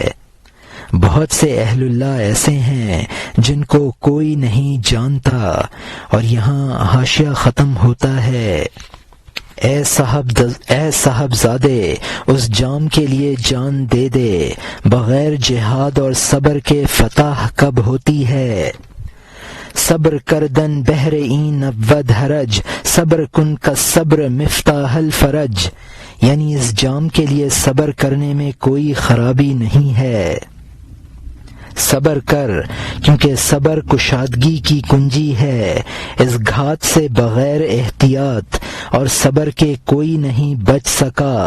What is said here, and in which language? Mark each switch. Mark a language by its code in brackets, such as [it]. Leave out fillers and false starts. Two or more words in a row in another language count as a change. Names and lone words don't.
[ur] بہت سے اہل اللہ ایسے ہیں جن کو کوئی نہیں جانتا۔ اور یہاں حاشیہ ختم ہوتا ہے، اے صاحبزادے اس جام کے لیے جان دے دے، بغیر جہاد اور صبر کے فتح کب ہوتی ہے؟ [fa] صبر کردن بہر این ابود حرج، صبر کن کا صبر مفتاح الفرج، [ur] یعنی اس جام کے لیے صبر کرنے میں کوئی خرابی نہیں ہے۔ صبر کر، کیونکہ صبر کشادگی کی کنجی ہے۔ اس گھات سے بغیر احتیاط اور صبر کے کوئی نہیں بچ سکا۔